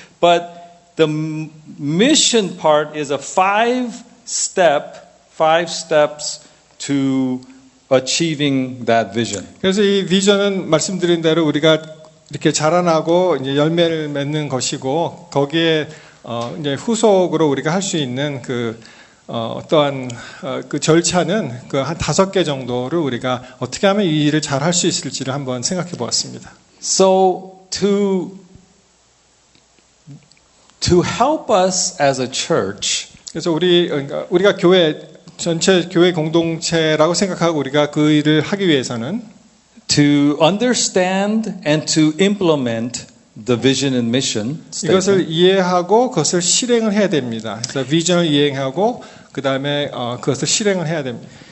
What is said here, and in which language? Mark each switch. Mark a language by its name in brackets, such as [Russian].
[English] But the mission part is a five steps to achieving that vision. [Korean] 그래서 이 비전은 말씀드린 대로 우리가 이렇게 자라나고 이제 열매를 맺는 것이고 거기에 이제 후속으로 우리가 할 수 있는 그 어떠한 그 절차는 그 한 5개 정도를 우리가 어떻게 하면 이 일을 잘 할 수 있을지를 한번 생각해 보았습니다. [English] So to help us as a church, [Korean] 그래서 우리가 교회 전체 교회 공동체라고 생각하고 우리가 그 일을 하기 위해서는 [English] to understand and to implement the vision and mission [Korean] 이것을 [English] statement, [Korean] 이해하고 그것을 실행을 해야 됩니다. 그래서 비전을 이해하고 그 다음에 그것을 실행을 해야 됩니다.